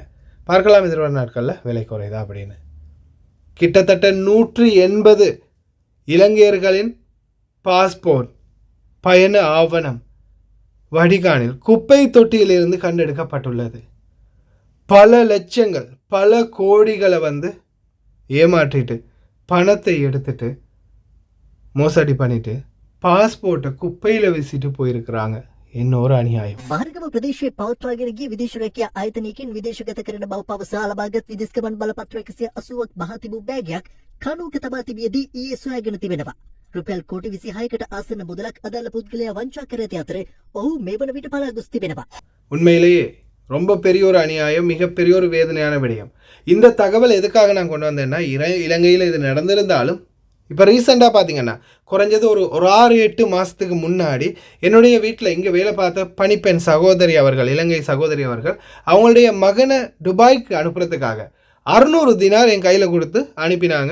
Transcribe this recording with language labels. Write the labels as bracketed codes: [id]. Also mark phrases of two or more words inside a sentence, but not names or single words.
[ta] பார்க்கலாம் எதிர்வர நாட்களில் விலை குறையுதா அப்படின்னு. கிட்டத்தட்ட 180 இலங்கையர்களின் பாஸ்போர்ட் பயண ஆவணம் வடிகானில் குப்பை தொட்டியிலிருந்து கண்டெடுக்கப்பட்டுள்ளது. பல லட்சங்கள் பல கோடிகளை ஏமாற்றிட்டு பணத்தை எடுத்துட்டு மோசடி பண்ணிட்டு பாஸ்போர்ட்டை குப்பையில் வீசிட்டு போயிருக்கிறாங்க. இன்னொரு අනියාயம். [si] මාර්ගම ප්‍රදේශයේ පවත්වාගෙන ගිය විදේශ රැකියා ආයතනයකින් විදේශගත කරන බව පවසා ලබාගත් විදේශ ගමන් බලපත්‍ර 180ක් මහ තිබූ බෑගයක් කණුවක තබා තිබියදී ඊයේ සොයාගෙන තිබෙනවා. රුපියල් කෝටි 26කට ආසන්න මුදලක් අදාළ පුද්ගලයා වංචා කර ඇති අතර ඔහු මේ වන විට පලා ගොස් තිබෙනවා. [ta] உண்மையிலேயே ரொம்ப பெரிய ஒரு அநியாயம், மிகப்பெரிய ஒரு வேதனையான விடயம். இந்த தகவல் எதுக்காக நான் கொண்டு வந்தேன்னா, இலங்கையில் இது நடந்திருந்தாலும் இப்போ ரீசெண்டாக பார்த்தீங்கன்னா குறைஞ்சது ஒரு 6-8 மாதத்துக்கு முன்னாடி என்னுடைய வீட்டில் இங்கே வேலை பார்த்த பணிப்பெண் சகோதரி அவர்கள், இலங்கை சகோதரி அவர்கள், அவங்களுடைய மகனை துபாய்க்கு அனுப்புறதுக்காக 600 தினார் என் கையில் கொடுத்து அனுப்பினாங்க.